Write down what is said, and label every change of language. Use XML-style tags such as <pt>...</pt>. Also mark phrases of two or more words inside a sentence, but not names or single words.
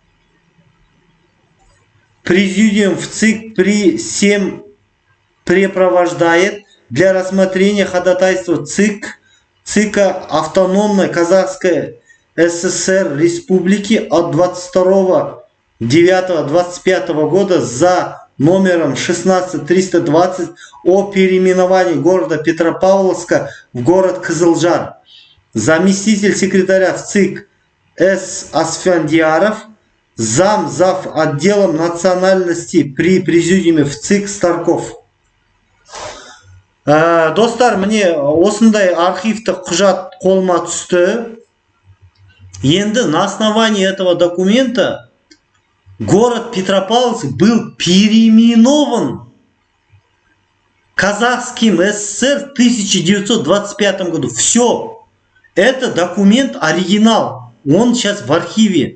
<ru>Президиум в ЦИК препровождает для рассмотрения ходатайства ЦИКа Автономной Казахской ССР Республики от 22.09.25 года за номером 16320 о переименовании города Петропавловска в город Кызылжар. Заместитель секретаря в ЦИК С. Асфандияров, зав. Отделом национальности при президиуме в ЦИК Старков.</ru> <kk>Достар, мне осындай архивті құжат қолыма түсті.</kk> <ru>Енді на основании этого документа город Петропавловск был переименован Казахским СССР в 1925 году. Все. Это документ оригинал. Он сейчас в архиве.</ru>